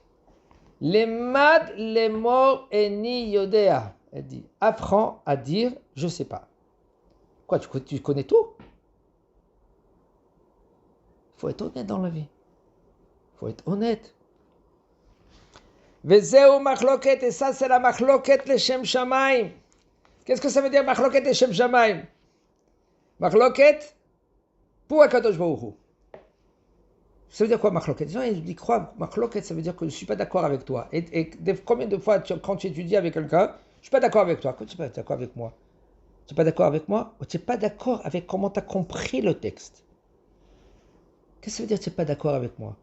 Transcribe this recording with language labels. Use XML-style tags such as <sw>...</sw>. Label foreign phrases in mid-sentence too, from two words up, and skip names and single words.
<fr>Les mad, les morts et</fr> <he>איני יודע.</he> <fr>Elle dit, apprends à dire je sais pas. Quoi, tu connais tout? Il faut être honnête dans la vie. Il faut être honnête.</fr> <he>וזו מחלוקת,</he> <fr>et ça c'est la</fr> <he>מחלוקת לשם שמים.</he> <fr>Qu'est-ce que ça veut dire</fr> <he>מחלוקת לשם שמים?</he> <fr>Machloket pour Akadosh Baruch Hu. Ça veut dire quoi machloket? Les gens ils croient machloket, ça veut dire que je ne suis pas d'accord avec toi. Et combien de fois quand tu étudies avec quelqu'un, je ne suis pas d'accord avec toi. Quand tu n'es pas d'accord avec moi, tu n'es pas d'accord avec moi ou tu n'es pas d'accord avec comment tu as compris le texte? Qu'est-ce que ça veut dire tu n'es pas d'accord avec moi?</fr>